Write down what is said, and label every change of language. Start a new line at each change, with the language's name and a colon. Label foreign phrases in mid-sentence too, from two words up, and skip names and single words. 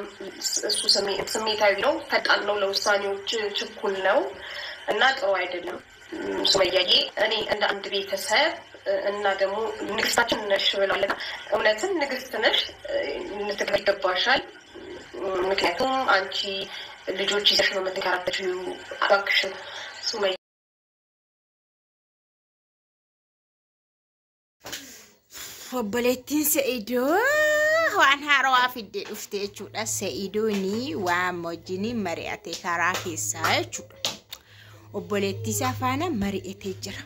Amharic: እሱ ስሜታዊ ነው ፈጣን ነው ለውሳኔዎች ችኩል ነው እና ጥሩ አይደለም ሱመያዬ እኔ እንደ አንድ ቤተሰብ እና ደግሞ ንግስታችን ነሽ ብላለና እውነትም ንግስት ነሽ ልትገባሻል ምክንያቱም አንቺ ልጆች ይዘሽ ነው የምትከራከሪው አባክሽ ሱመያ
Oromo: obboleettiin Sa'iidoo waan haarawaa fiddee dhufte jechuudha. Sa'iidooni waan wajjiniin mari'ate karaa keessaa jechuudha. Obboleettii isaa faana mari'atee jira.